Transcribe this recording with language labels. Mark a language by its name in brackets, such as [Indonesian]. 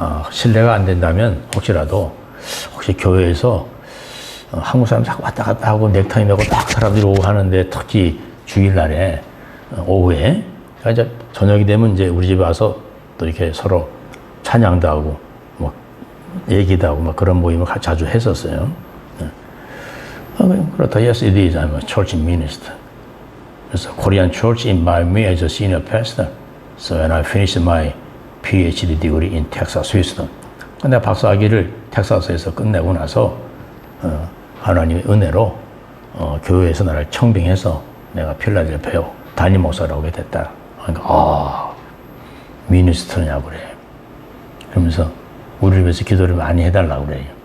[Korean] 신뢰가 안 된다면 혹시 교회에서 한국 사람 자꾸 왔다 갔다 하고 넥타이 메고 딱 사람들이 오고 하는데 특히 주일날에 오후에 그러니까 이제 저녁이 되면 이제 우리 집에 와서 또 이렇게 서로 찬양도 하고 뭐 얘기도 하고 막 그런 모임을 자주 했었어요. 그렇다. [English] Yes, it is. I'm a church minister. [Korean] 그래서 [English] Korean church invited me as a senior pastor. So when I finished my PhD degree in Texas, Houston. [Korean] 내가 박사학위를 텍사스에서 끝내고 나서 하나님의 은혜로 교회에서 나를 청빙해서 내가 필라델피아 담임 목사로 오게 됐다. 그러니까 미니스터냐고 그래. 그러면서 우리를 위해서 기도를 많이 해달라고 그래요.